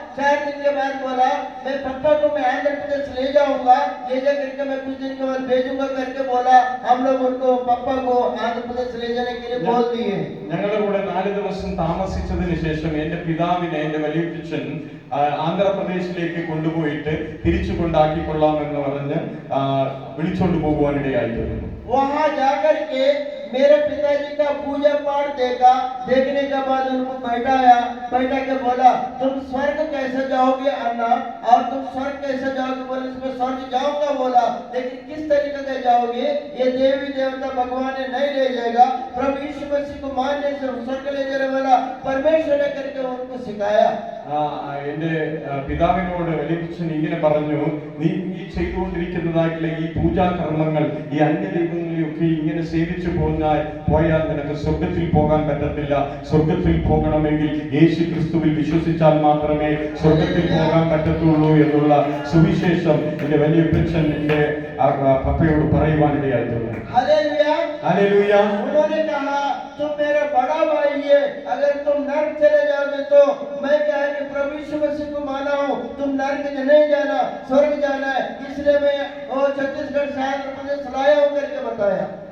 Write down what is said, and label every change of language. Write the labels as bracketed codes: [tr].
[hi] 4 दिन के बाद बोला मैं पापा को मैं आंध्र प्रदेश ले जाऊंगा, ले जा करके मैं कुछ दिन के बाद भेजूंगा करके बोला। हम लोग उनको पापा को आंध्र प्रदेश ले जाने के लिए बोल दिए। [ml] ഞങ്ങളുടെ കൂടെ 4 ദിവസം താമസിച്ചതിന് ശേഷം എന്റെ പിതാവിനെ എന്റെ വലിയപ്പച്ചൻ ആന്ധ്രാപ്രദേശിലേക്ക് കൊണ്ടുപോയിട്ട് തിരിച്ചു കൊണ്ടാക്കിക്കൊള്ളാമെന്ന് പറഞ്ഞ് വിളിച്ചോണ്ട് പോകുവാനിടയായിട്ടുണ്ട്. [hi] वहां जाकर के मेरे पिताजी का पूजा पाठ देखा। देखने के बाद उनको बैठा के बोला, तुम स्वर्ग कैसे जाओगे अन्ना, और तुम स्वर्ग कैसे जाओगे बोले, इसमें स्वर्ग जाऊंगा बोला, लेकिन किस तरीके से जाओगे, ये देवी देवता भगवान ने नहीं ले जाएगा, प्रभु यीशु मसीह को मानने से स्वर्ग ले जाने वाला परमेश्वर ने करके उनको सिखाया। [ml] എന്റെ പിതാവിനോട് എലിയപ്പച്ചൻ ഇങ്ങനെ പറഞ്ഞു, നീ ഈ ചെയ്തുകൊണ്ടിരിക്കുന്നതായിട്ടുള്ള ഈ പൂജാകർമ്മങ്ങൾ, ഈ അന്യദൈവങ്ങളെയൊക്കെ ഇങ്ങനെ സേവിച്ചു പോയാൽ നിനക്ക് സ്വർഗത്തിൽ പോകാൻ പറ്റത്തില്ല. സ്വർഗത്തിൽ പോകണമെങ്കിൽ യേശു ക്രിസ്തുവിൽ വിശ്വസിച്ചാൽ മാത്രമേ സ്വർഗത്തിൽ പോകാൻ പറ്റത്തുള്ളൂ എന്നുള്ള സുവിശേഷം എന്റെ വലിയപ്പച്ചൻ എന്റെ പപ്പയോട് പറയുവാനിടയായിട്ടുണ്ട്. [hi] हालेलुया। उन्होंने कहा, तुम मेरा बड़ा भाई है, अगर तुम नर्क चले जाओगे तो मैं क्या है कि प्रभु यीशु मसीह को माना हूँ, तुम नर्क नहीं जाना, स्वर्ग जाना है, इसलिए मैं छत्तीसगढ़ से आंध्र प्रदेश लाया हूँ करके बताया।